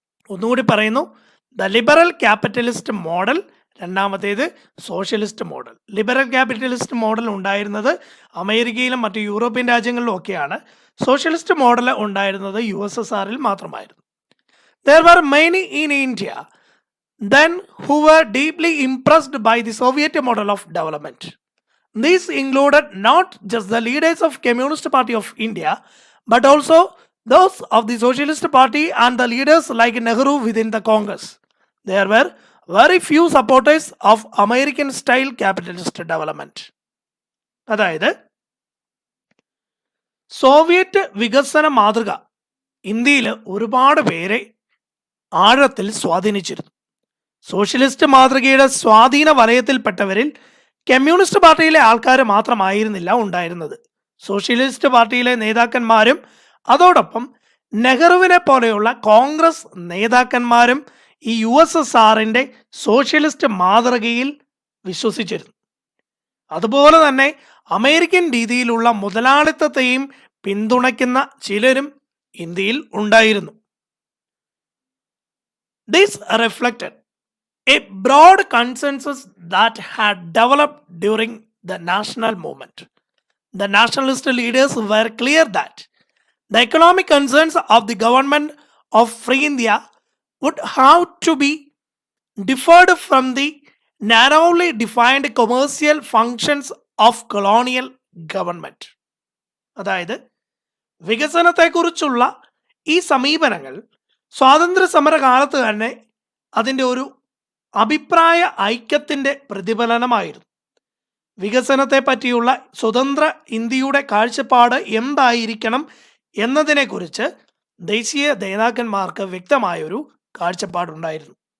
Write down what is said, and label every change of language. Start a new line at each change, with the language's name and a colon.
Malayalam: ഒന്നുകൂടി പറയുന്നു,
English: the liberal capitalist model,
Malayalam: രണ്ടാമത്തേത് socialist model. Liberal capitalist model ഉണ്ടായിരുന്നത് അമേരിക്കയിലും മറ്റ് യൂറോപ്യൻ രാജ്യങ്ങളിലും ഒക്കെയാണ്. സോഷ്യലിസ്റ്റ് മോഡൽ ഉണ്ടായിരുന്നത് USSRൽ മാത്രമായിരുന്നു.
English: There were many in India then who were deeply impressed by the Soviet model of development. These included not just the leaders of Communist Party of India, but also those of the Socialist Party and the leaders like Nehru within the Congress. There were very few supporters of American style capitalist development.
Malayalam: അതായത് Soviet വികസന മാതൃക ഇന്ത്യയിൽ ഒരുപാട് പേരെ ആഴത്തിൽ സ്വാധീനിച്ചിരുന്നു. Socialist മാതൃകയുടെ സ്വാധീന വലയത്തിൽപ്പെട്ടവരിൽ communist പാർട്ടിയിലെ ആൾക്കാർ മാത്രമായിരുന്നില്ല ഉണ്ടായിരുന്നത്. സോഷ്യലിസ്റ്റ് പാർട്ടിയിലെ നേതാക്കന്മാരും അതോടൊപ്പം നെഹ്റുവിനെ പോലെയുള്ള കോൺഗ്രസ് നേതാക്കന്മാരും ഈ USSRന്റെ സോഷ്യലിസ്റ്റ് മാതൃകയിൽ വിശ്വസിച്ചിരുന്നു. അതുപോലെ തന്നെ അമേരിക്കൻ രീതിയിലുള്ള മുതലാളിത്തത്തെയും പിന്തുണയ്ക്കുന്ന ചിലരും ഇന്ത്യയിൽ ഉണ്ടായിരുന്നു.
English: This reflected a broad consensus that had developed during the national movement. The nationalist leaders were clear that the economic concerns of the government of Free India would have to be differed from the narrowly defined commercial functions of colonial government.
Malayalam: അതായത് വികസനത്തെക്കുറിച്ചുള്ള ഈ സമീപനങ്ങൾ സ്വാതന്ത്ര്യ സമര കാലത്ത് തന്നെ അതിൻ്റെ ഒരു അഭിപ്രായ ഐക്യത്തിൻ്റെ പ്രതിഫലനമായിരുന്നു. വികസനത്തെ പറ്റിയുള്ള സ്വതന്ത്ര ഇന്ത്യയുടെ കാഴ്ചപ്പാട് എന്തായിരിക്കണം എന്നതിനെക്കുറിച്ച് ദേശീയ നേതാക്കന്മാർക്ക് വ്യക്തമായൊരു കാഴ്ചപ്പാടുണ്ടായിരുന്നു.